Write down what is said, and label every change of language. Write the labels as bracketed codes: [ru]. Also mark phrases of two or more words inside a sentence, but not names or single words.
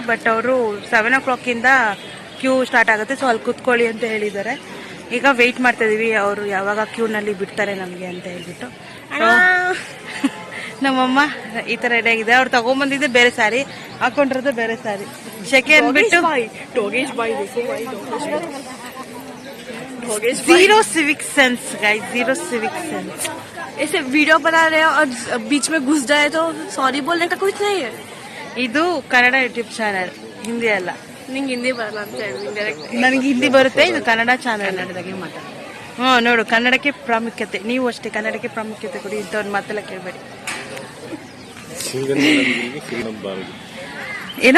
[kn] ಬಟ್ ಅವರು [en] 7 o'clock queue start [kn] ಆಗುತ್ತೆ. ಸೊ ಅಲ್ಲಿ ಕೂತ್ಕೊಳ್ಳಿ ಅಂತ ಹೇಳಿದ್ದಾರೆ. ಈಗ ವೆಯ್ಟ್ ಮಾಡ್ತಾ ಇದೀವಿ ಅವರು ಯಾವಾಗ ಕ್ಯೂನಲ್ಲಿ ಬಿಡ್ತಾರೆ ನಮಗೆ ಅಂತ ಹೇಳ್ಬಿಟ್ಟು. ನಮ್ಮಮ್ಮ ಈ ಥರ ರೆಡಿ ಆಗಿದೆ. ಅವ್ರು ತಗೊಂಡ್ಬಂದಿದ್ದೆ ಬೇರೆ ಸ್ಯಾರಿ, ಹಾಕೊಂಡಿರೋದು ಬೇರೆ ಸ್ಯಾರಿ. ಶೆಕೆ ಅಂದ್ಬಿಟ್ಟು [en] zero civic sense guys, zero civic sense. [hi] ऐसे वीडियो बना रहे हैं और बीच में घुस जाए तो सॉरी बोलने का कुछ नहीं है. [kn] ಇದು ಕನ್ನಡ ಯೂಟ್ಯೂಬ್ ಚಾನಲ್, ಹಿಂದಿ ಅಲ್ಲ. ನಿಂಗೆ ಹಿಂದಿ ಬರಲ್ಲ ಅಂತ ಹೇಳಿ. ನನಗೆ ಹಿಂದಿ ಬರುತ್ತೆ, ಇದು ಕನ್ನಡ ಚಾನಲ್. ಕನ್ನಡದಾಗೆ ಮಾತಾಡ. ನೋಡು, ಕನ್ನಡಕ್ಕೆ ಪ್ರಾಮುಖ್ಯತೆ. ನೀವು ಅಷ್ಟೇ ಕನ್ನಡಕ್ಕೆ ಪ್ರಾಮುಖ್ಯತೆ ಕೊಡಿ. ಇಂಥವ್ರು ಮಾತೆಲ್ಲ ಕೇಳಬೇಡಿ. ಏನ